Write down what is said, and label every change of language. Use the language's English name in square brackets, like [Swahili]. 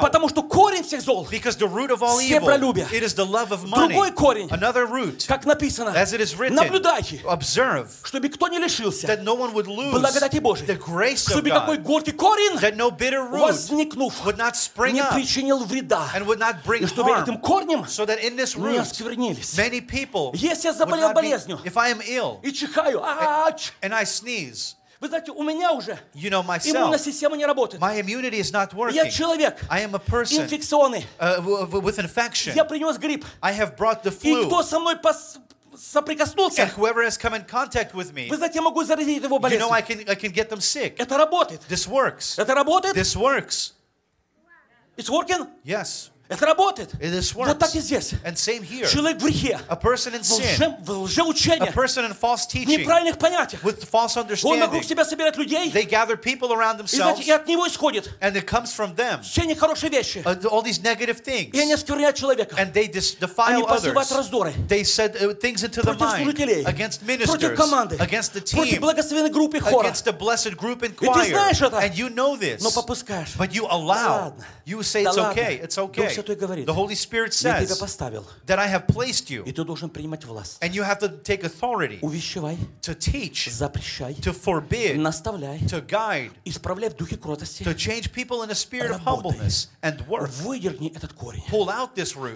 [Russian] Потому что корень всех зол. [English] Because the root of all evil. [Russian] Себролюбие. [English] It is the love of money. [Russian] Другой корень. [English] Another root. [Russian] Как написано. [English] As it is written. [Russian] Наблюдайте. [English] Observe. [Russian] Чтобы кто не лишился. [English] That no one would lose. [Russian] Благодати Божией. [English] The grace of God. [Russian] Чтобы какой горький корень. [English] That no bitter root. [Russian] Возникнув. [English] Would not spring up and would not bring harm [Russian] корнем, [English] so that in this room many people would not be, if I am ill [Russian] чихаю, [English] and I sneeze. [Russian] Вы знаете, у меня уже [English] you know myself, [Russian] иммунная система не работает. [English] My immunity is not working. [Russian] Я человек. [English] I am a person. [Russian] Инфекционный. [English] With infection. [Russian] Я принес грипп. [English] I have brought the flu. [Russian] И кто со мной соприкоснулся. [English] And whoever has come in contact with me. [Russian] Вы знаете, я могу заразить его болезнью. [English] You know I can get them sick. [Russian] Это работает. [English] This works. [Russian] Это работает. [English] This works. It's working? Yes. [Russian] Это работает. [English] It is works. [Russian] Вот так и здесь. [English] And same here. [Russian] Человек в грехе. [English] A person in sin. [Russian] В лжеучении. [English] A person in false teaching. [Russian] Неправильных понятиях. [English] With false understanding. [Russian] Он вокруг себя собирает людей. [English] They gather people around themselves. [Russian] И, знаете, и от него исходит. [English] And it comes from them. [Russian] Все нехорошие вещи. [English] All these negative things. [Russian] И они оскверняют человека. [English] And they defile others. [Russian] Они посылают раздоры. [English] They said things into [Russian] против Против служителей. [English] Against ministers. [Russian] Против команды. [English] Against the team. [Russian] Против благословенной группы хора. [English] Against the blessed group and choir. [Russian] И ты знаешь это. [English] And you know this. [Russian] Но попускаешь. [English] But you allow. [Russian] Да ладно. [English] You say it's [Russian] да [English] okay. [Russian] Ладно. [English] It's okay. The Holy Spirit says that I have placed you and you have to take authority to teach, to forbid, to guide, to change people in a spirit of humbleness and worth. Pull out this root.